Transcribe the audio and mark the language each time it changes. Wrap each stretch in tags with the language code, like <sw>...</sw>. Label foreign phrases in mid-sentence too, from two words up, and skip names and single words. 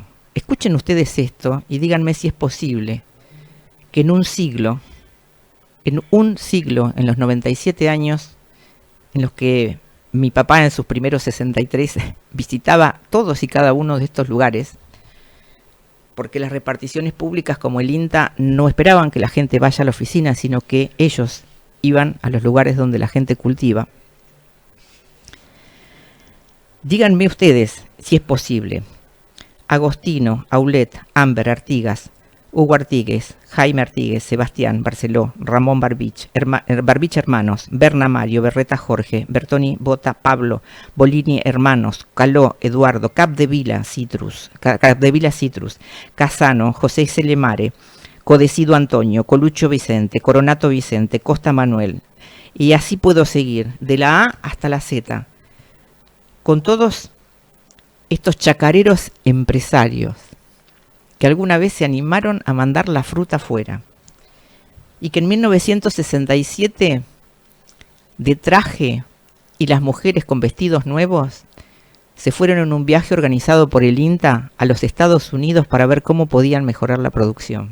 <es>Escuchen ustedes esto y díganme si es posible que en un siglo, en los 97 años en los que mi papá en sus primeros 63 visitaba todos y cada uno de estos lugares, porque las reparticiones públicas como el INTA no esperaban que la gente vaya a la oficina, sino que ellos iban a los lugares donde la gente cultiva. Díganme ustedes si es posible. Agostino, Aulet, Amber, Artigas, Hugo Artigues, Jaime Artigues, Sebastián, Barceló, Ramón Barbich, Barbich hermanos, Berna Mario, Berreta Jorge, Bertoni Bota Pablo, Bolini hermanos, Caló Eduardo, Capdevila Citrus, Casano, José Celemare, Codecido Antonio, Colucho Vicente, Coronato Vicente, Costa Manuel, y así puedo seguir, de la A hasta la Z, con todos estos chacareros empresarios que alguna vez se animaron a mandar la fruta afuera y que en 1967, de traje y las mujeres con vestidos nuevos, se fueron en un viaje organizado por el INTA a los Estados Unidos para ver cómo podían mejorar la producción.</es>